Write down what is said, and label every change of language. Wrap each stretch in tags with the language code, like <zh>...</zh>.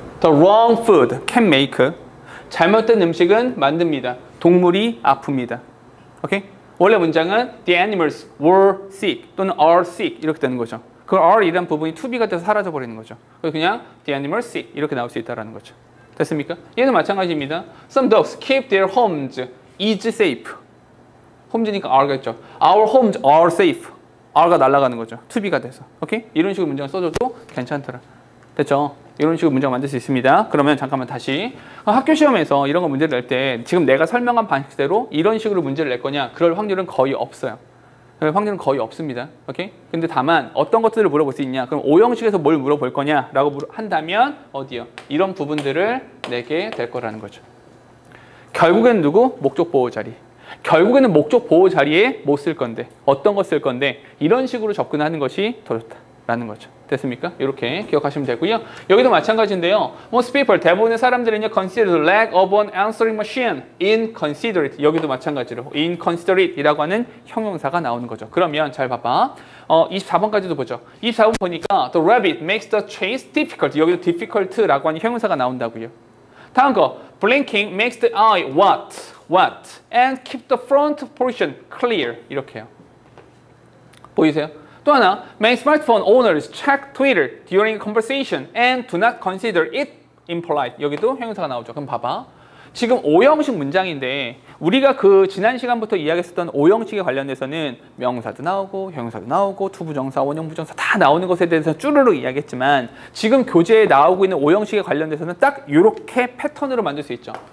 <en>The wrong food can make.</en> <ko>잘못된 음식은 만듭니다. 동물이 아픕니다. 오케이? 원래 문장은</ko> <en>the animals were sick</en> <ko>또는</ko> <en>are sick</en> <ko>이렇게 되는 거죠. 그 are이라는 부분이 to be가 돼서 사라져 버리는 거죠. 그래서 그냥</ko> <en>the animals sick</en> <ko>이렇게 나올 수 있다는 거죠. 됐습니까? 얘는 마찬가지입니다.</ko> <en>Some dogs keep their homes is safe. 홈즈니까 are겠죠. Our homes are safe.</en> <ko>are가 날아가는 거죠. to be가 돼서. 오케이? 이런 식으로 문장을 써줘도 괜찮더라. 됐죠? 이런 식으로 문장 만들 수 있습니다. 그러면 잠깐만 다시 학교 시험에서 이런 거 문제를 낼 때 지금 내가 설명한 방식대로 이런 식으로 문제를 낼 거냐? 그럴 확률은 거의 없어요. 확률은 거의 없습니다. 오케이? 근데 다만 어떤 것들을 물어볼 수 있냐? 그럼 O형식에서 뭘 물어볼 거냐라고 한다면 어디요? 이런 부분들을 내게 될 거라는 거죠. 결국엔 누구? 목적 보호 자리. 결국에는 목적 보호 자리에 못 쓸 건데 어떤 거 쓸 건데 이런 식으로 접근하는 것이 더 좋다라는 거죠. 됐습니까? 이렇게 기억하시면 되고요. 여기도 마찬가지인데요.</ko> <en>Most people,</en> <ko>대부분의 사람들은요,</ko> <en>consider the lack of an answering machine inconsiderate.</en> <ko>여기도 마찬가지로 inconsiderate 이라고 하는 형용사가 나오는 거죠. 그러면 잘 봐봐. 24번까지도 보죠. 24번 보니까</ko> <en>the rabbit makes the chase difficult.</en> <ko>여기도 difficult라고 하는 형용사가 나온다고요.</ko> <en>다음 거, blinking makes the eye what, and keep the front portion clear.</en> <ko>이렇게요. 보이세요?</ko> <en>또 하나, many smartphone owners check Twitter during conversation and do not consider it impolite.</en> <ko>여기도 형용사가 나오죠. 그럼 봐봐. 지금 O형식 문장인데 우리가 그 지난 시간부터 이야기했었던 O형식에 관련돼서는 명사도 나오고 형용사도 나오고 투부정사, 원형부정사 다 나오는 것에 대해서 쭈르륵 이야기했지만 지금 교재에 나오고 있는 O형식에 관련돼서는 딱 이렇게 패턴으로 만들 수 있죠.</ko>